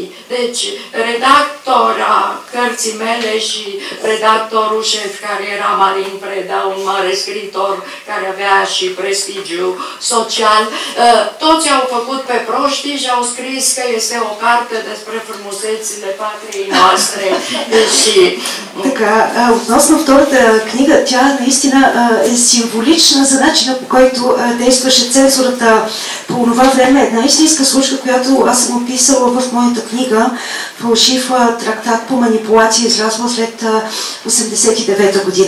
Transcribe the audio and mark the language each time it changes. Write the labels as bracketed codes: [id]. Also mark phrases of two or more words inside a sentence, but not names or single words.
[ro] Deci, redactora cărții mele și redactorul șef, care era Marin Preda, un mare scriitor care avea și prestigiu social, toți au făcut pe proștii și au scris că este o carte despre frumusețile patriei noastre. Și... [bg] Така, относно втората книга, тя наистина е символична за начина, по който действаше цензурата по това време. Една истинска случка, която аз съм описала в моята книга, фалшив трактат по манипулация, излязла след 89-та година.